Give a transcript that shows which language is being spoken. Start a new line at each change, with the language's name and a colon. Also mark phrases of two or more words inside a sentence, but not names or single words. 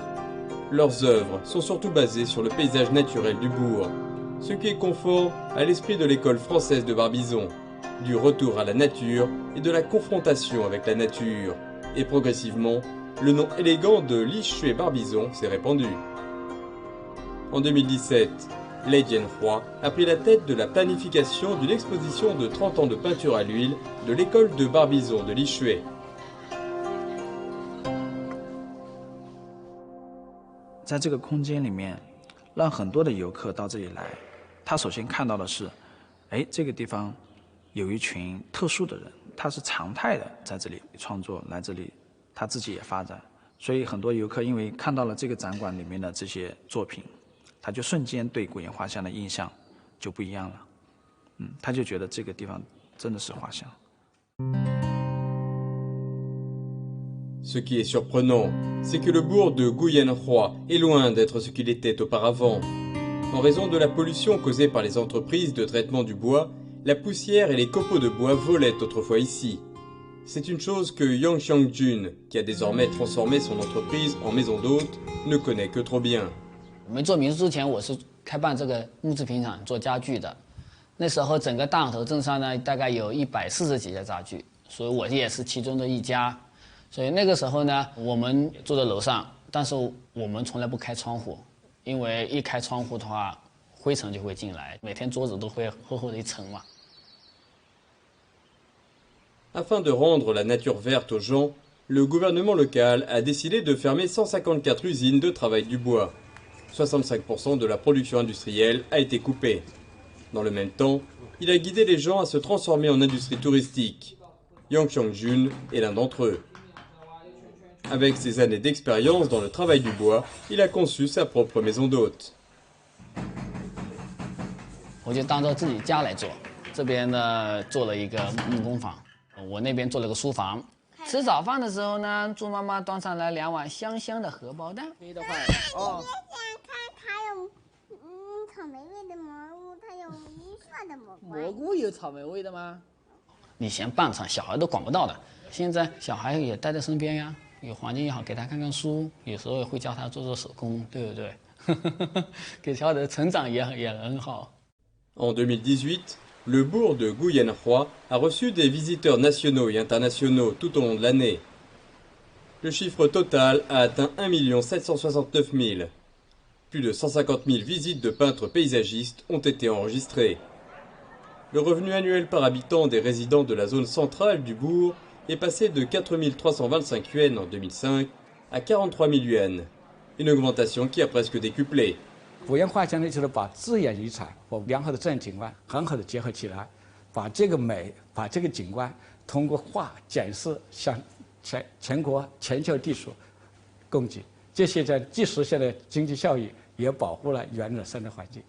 French: Leurs œuvres sont surtout basées sur le paysage naturel du bourg, ce qui est conforme à l'esprit de l'école française de Barbizon, du retour à la nature et de la confrontation avec la nature. Et progressivement, le nom élégant de Lishui Barbizon s'est répandu. En 2017, Lei Jianhua a pris la tête de la planification d'une exposition de 30 ans de peinture à l'huile de l'école de Barbizon de Lishui.
Chinese: 在这个空间里面，让很多的游客到这里来，他首先看到的是，哎，这个地方有一群特殊的人，他是常态的在这里创作，来这里。他自己也发展，所以很多游客因为看到了这个展馆里面的这些作品，他就瞬间对古岩画像的印象就不一样了。他就觉得这个地方真的是画像。
French: Ce qui est surprenant, c'est que le bourg de Guyanhua est loin d'être ce qu'il était auparavant. En raison de la pollution causée par les entreprises de traitement du bois, la poussière et les copeaux de bois volaient autrefois ici. C'est une chose que Yang Xiangjun, qui a désormais transformé son entreprise en maison d'hôte, ne connaît que trop bien.
Chinese: 我们做民宿之前，我是开办这个木制品厂做家具的。那时候整个大码头镇上呢，大概有140几家家具，所以我也是其中的一家。所以那个时候呢，我们住在楼上，但是我们从来不开窗户，因为一开窗户的话，灰尘就会进来，每天桌子都会厚厚的一层嘛。
French: Afin de rendre la nature verte aux gens, le gouvernement local a décidé de fermer 154 usines de travail du bois. 65% de la production industrielle a été coupée. Dans le même temps, il a guidé les gens à se transformer en industrie touristique. Yang Xiangjun est l'un d'entre eux. Avec ses années d'expérience dans le travail du bois, il a conçu sa propre maison d'hôte.
Chinese: 我就当做自己家来做，这边呢做了一个木工房，我那边做了个书房。吃早饭的时候呢，猪妈妈端上来2碗香香的荷包蛋。可以的话，哦。它有草莓味的蘑菇，它有绿色的蘑菇。蘑菇有草莓味的吗？以前办厂小孩都管不到的，现在小孩也带在身边呀，有环境也好，给他看看书，有时候会教他做做手工，对不对？给小孩的成长也很好。
French: En 2018, le bourg de Guyenhua a reçu des visiteurs nationaux et internationaux tout au long de l'année. Le chiffre total a atteint 1 769 000. Plus de 150 000 visites de peintres paysagistes ont été enregistrées. Le revenu annuel par habitant des résidents de la zone centrale du bourg est passé de 4 325 yuan en 2005 à 43 000 yuan, une augmentation qui a presque décuplé.
Chinese: 古岩画相当于就是把自然遗产和良好的自然景观很好的结合起来，把这个美，把这个景观通过画展示向全国全球地区供给，这些在既实现了经济效益，也保护了原来的生态环境。